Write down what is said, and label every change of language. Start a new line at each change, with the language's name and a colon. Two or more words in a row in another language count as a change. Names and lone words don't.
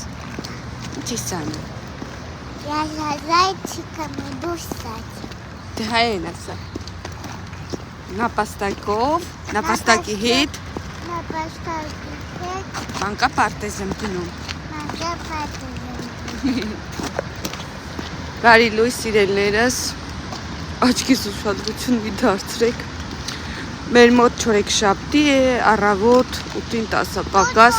Armenian: Ինչ ես անում։
Russian: Я зайчиком иду стать.
Armenian: Դե հայեն ասա։ Նապաստակով, նապաստակի հետ։ Նապաստակի հետ։ Մանկապարտեզ եմ գնում։ Մանկապարտեզ եմ Բարի լույս սիրելներս, աչքիս ուշադրություն մի դարձրեք, մեր մոտ չորեքշաբթի է, առավոտ 8-10 պակաս,